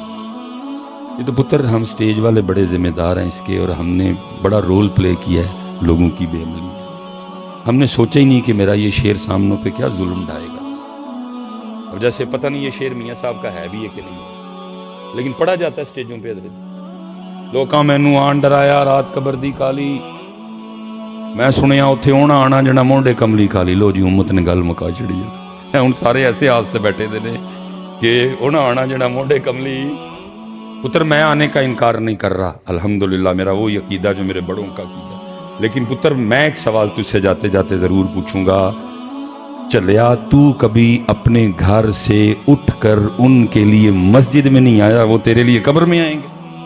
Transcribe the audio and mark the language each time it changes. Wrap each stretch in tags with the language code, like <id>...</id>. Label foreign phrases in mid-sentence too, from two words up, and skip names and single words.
<ur>یہ تو پتر ہم سٹیج والے بڑے ذمہ دار ہیں اس کے، اور ہم نے بڑا رول پلے کیا ہے لوگوں کی بے عملی میں۔ ہم نے سوچا ہی نہیں کہ میرا یہ شعر سامنوں پہ کیا ظلم ڈھائے گا۔ اب جیسے پتہ نہیں یہ شعر میاں صاحب کا ہے بھی ہے کہ نہیں، لیکن پڑھا جاتا ہے سٹیجوں پہ حضرت۔</ur> <pa>لوکاں مینوں آن ڈرایا رات قبر دی کالی، میں سنیا اتھے ہونا آنا جنا مونڈے کملی کالی۔ لو جی امت نے گل مکا چڑی ہے، ہن سارے ایسے آستے بیٹھے دے نے کہ ہونا آنا جنا مونڈے کملی۔</pa> <ur>پتر میں آنے کا انکار نہیں کر رہا، الحمدللہ میرا وہی عقیدہ جو میرے بڑوں کا عقیدہ، لیکن پتر میں ایک سوال تجھ سے جاتے جاتے ضرور پوچھوں گا، چلیا تو کبھی اپنے گھر سے اٹھ کر ان کے لیے مسجد میں نہیں آیا، وہ تیرے لیے قبر میں آئیں گے؟</ur>